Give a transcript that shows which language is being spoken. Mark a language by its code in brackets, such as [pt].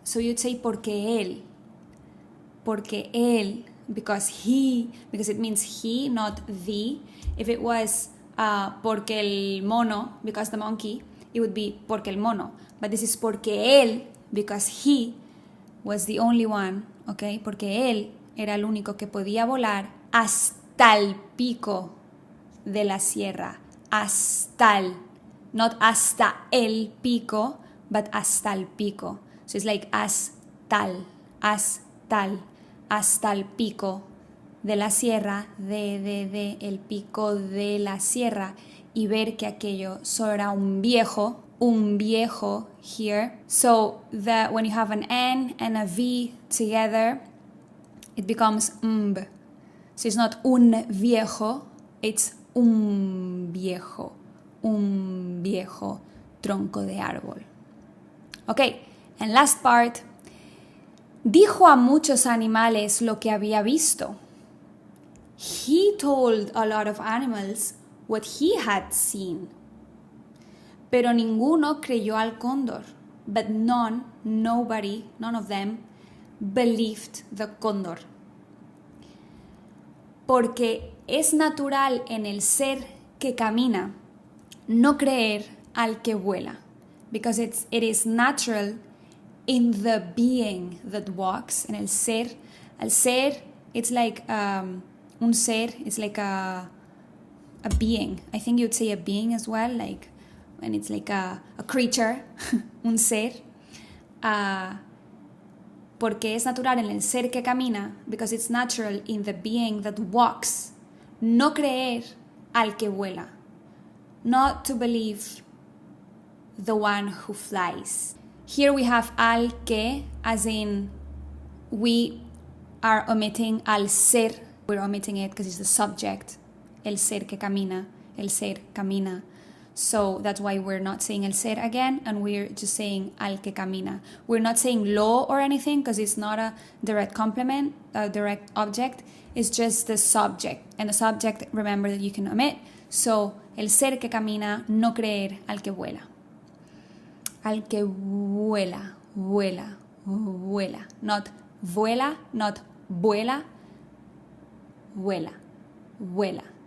[en] So you'd say [es] porque él, [en] because it means he, not the. If it was [es] porque el mono, [en] because the monkey, it would be porque el mono. But this is [es] porque él, [en] because he was the only one, okay? [es] Porque él era el único que podía volar hasta el pico de la sierra. Hasta el not hasta el pico, but hasta el pico. [en] So it's like [es] hasta el pico de la sierra, de el pico de la sierra, y ver que aquello solo era un viejo here. [en] So when you have an N and a V together, it becomes mb. So it's not un viejo, it's un viejo tronco de árbol. Okay, and last part. [es] Dijo a muchos animales lo que había visto. [en] He told a lot of animals what he had seen. [es] Pero ninguno creyó al cóndor. [en] But none of them believed the cóndor. [es] Porque es natural en el ser que camina no creer al que vuela. [en] Because it is natural in the being that walks. [es] En el ser. El ser, [en] it's like [es] un ser, [en] it's like a being. I think you'd say a being as well, like when it's like a creature, [es] un ser. Porque es natural en el ser que camina, [en] because it's natural in the being that walks. [es] No creer al que vuela. [en] Not to believe the one who flies. Here we have [es] al que, [en] as in we are omitting [es] al ser. [en] We're omitting it because it's the subject. [es] El ser que camina. El ser camina. [en] So that's why we're not saying [es] el ser [en] again, and we're just saying [es] al que camina. [en] We're not saying lo or anything because it's not a direct complement, a direct object. It's just the subject. And the subject, remember that you can omit. [es] So, el ser que camina, no creer al que vuela. Al que vuela, vuela, vuela. Not vuela, not vuela, vuela, vuela.